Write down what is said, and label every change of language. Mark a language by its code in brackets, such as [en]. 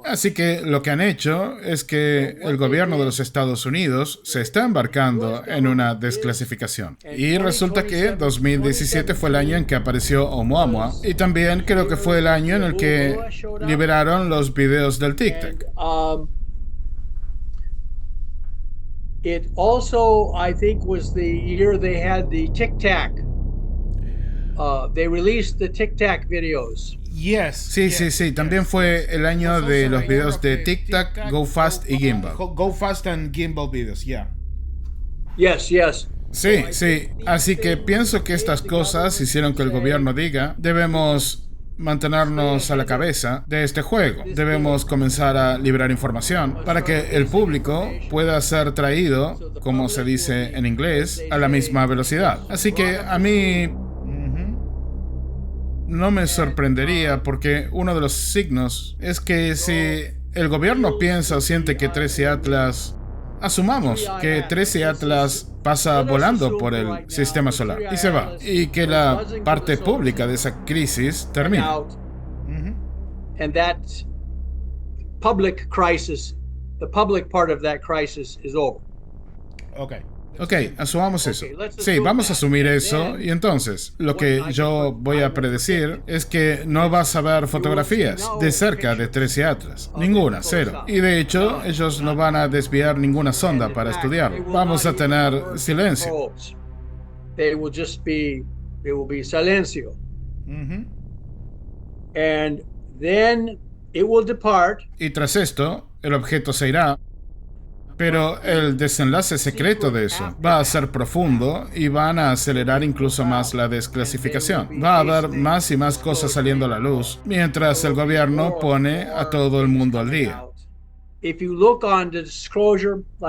[es] Así que lo que han hecho es que el gobierno de los Estados Unidos se está embarcando en una desclasificación. Y resulta que 2017 fue el año en que apareció Oumuamua y también creo que fue el año en el que liberaron los videos del TikTok. [en] it also, I think, was the year they had the Tic Tac. They released the Tic Tac videos. Yes. [es] Sí. También fue el año de los videos de TikTok, Go Fast y Gimbal. [en] Go Fast and Gimbal videos, yeah. Yes. [es] Sí. Así que pienso que estas cosas hicieron que el gobierno diga, debemos mantenernos a la cabeza de este juego. Debemos comenzar a liberar información para que el público pueda ser traído, como se dice en inglés, a la misma velocidad. Así que a mí no me sorprendería, porque uno de los signos es que si el gobierno piensa o siente que 13 Atlas, asumamos que 13 Atlas pasa volando por el sistema solar y se va, y que la parte pública de esa crisis termina. [en] And that public crisis, the public part of that crisis is over. [es] Ok, asumamos eso. Sí, vamos a asumir eso, y entonces lo que yo voy a predecir es que no vas a ver fotografías de cerca de 13 Atlas. Ninguna, cero. Y de hecho, ellos no van a desviar ninguna sonda para estudiarlo. Vamos a tener silencio. [en] They will be silencio. And then it will depart. [es] Y tras esto, el objeto se irá. Pero el desenlace secreto de eso va a ser profundo y van a acelerar incluso más la desclasificación. Va a haber más y más cosas saliendo a la luz mientras el gobierno pone a todo el mundo al día. [en] If you look on the disclosure,